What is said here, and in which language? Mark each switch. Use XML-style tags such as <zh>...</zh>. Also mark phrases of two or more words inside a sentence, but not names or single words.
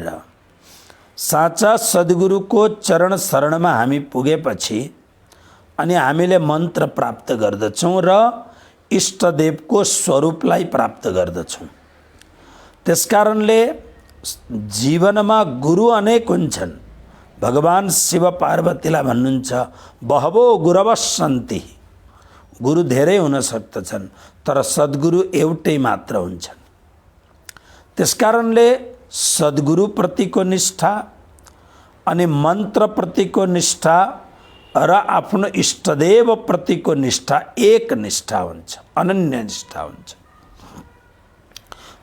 <ne>साँचा सद्गुरु को चरण शरणमा हामी पुगेपछि अनि हामीले मन्त्र प्राप्त गर्दछौँ र इष्टदेवको स्वरूपलाई प्राप्त गर्दछौँ। त्यसकारणले जीवनमा गुरु अनेक हुन्छन्। भगवान शिव पार्वतीलाई भन्नुहुन्छ</ne> <sa>बहवो गुरवः सन्ति,</sa> <ne>गुरु धेरै हुन सक्दछन् तर सद्गुरु एउटै मात्र हुन्छन्। त्यसकारणले सद्गुरु प्रतिको निष्ठा अनि मन्त्र प्रतिको निष्ठा र आफ्नो इष्टदेव प्रतिको निष्ठा एक निष्ठा हुन्छ, अनन्य निष्ठा हुन्छ।</ne>